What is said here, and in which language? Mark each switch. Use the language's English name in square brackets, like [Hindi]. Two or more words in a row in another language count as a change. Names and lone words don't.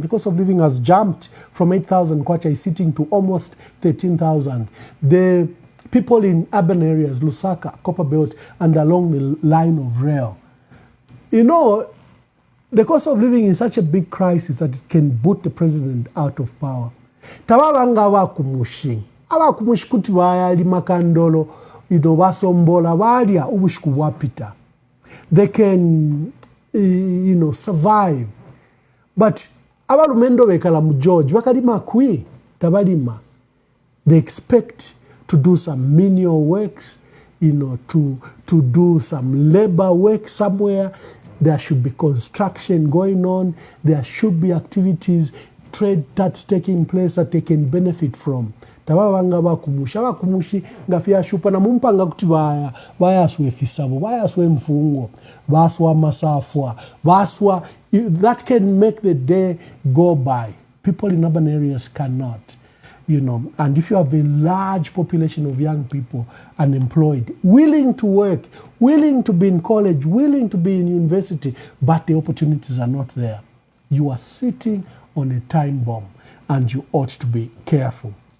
[English] The cost of living has jumped from 8,000 kwacha is sitting to almost 13,000. The people in urban areas, Lusaka, Copperbelt, and along the line of rail. You know, the cost of living is such a big crisis that it can boot the president out of power. [Bemba] Tababanga abakumushi kuti bayali makandolo, basombola balya ubushiku bwapita. [English] They can, survive. [Bemba] But abalumendo bekala mu George bakalima kwi tabalima. [English] They expect to do some menial works, to do some labor work somewhere. There should be construction going on. There should be activities, trade that's taking place that they can benefit from. [Bemba] Tababanga bakumushi ngafia shupa na mumpanga kuti bayaswe fisabo, bayaswe mfungo, baswa masafwa, baswa, [English] that can make the day go by. People in urban areas cannot, and if you have a large population of young people unemployed, willing to work, willing to be in college, willing to be in university, but the opportunities are not there, you are sitting on a time bomb and you ought to be careful.